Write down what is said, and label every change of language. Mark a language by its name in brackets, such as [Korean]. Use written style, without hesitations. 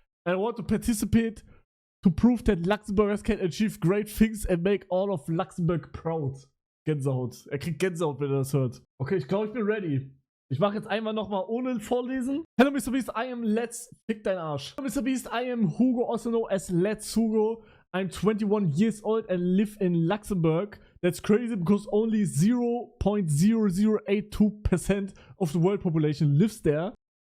[English] And I want to participate to prove that Luxembourgers can achieve great things and make all of Luxembourg proud. [German] Gänsehaut. Er kriegt Gänsehaut, wenn er das hört. Okay, ich glaube, ich bin ready. Ich mache jetzt einmal nochmal ohne Vorlesen. [English] Hello, Mr. Beast, I am [German] Fick dein Arsch. [English] Hello, Mr. Beast, I am Hugo, also known as Let's Hugo. I'm 21 years old and live in Luxembourg. That's crazy because only 0.0082% of the world population lives there.